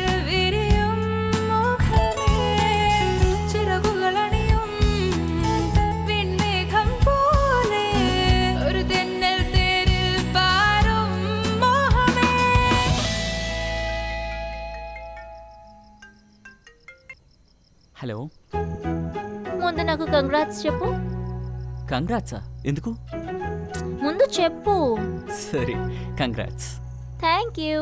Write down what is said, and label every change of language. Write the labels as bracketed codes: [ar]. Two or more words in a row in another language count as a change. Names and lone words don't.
[ml] വിരിയും മുഖമേ ചിറകുകളണിയും വിൺമേഘം പോലെ ഒരു തെന്നൽ തേരിൽ പാറും മോഹമേ. [te] హలో, ముందు నాకు కంగ్రాట్స్ చెప్పు. కంగ్రాట్సా? ఎందుకు? ముందు చెప్పు. సరే కంగ్రాట్స్. [en] thank you.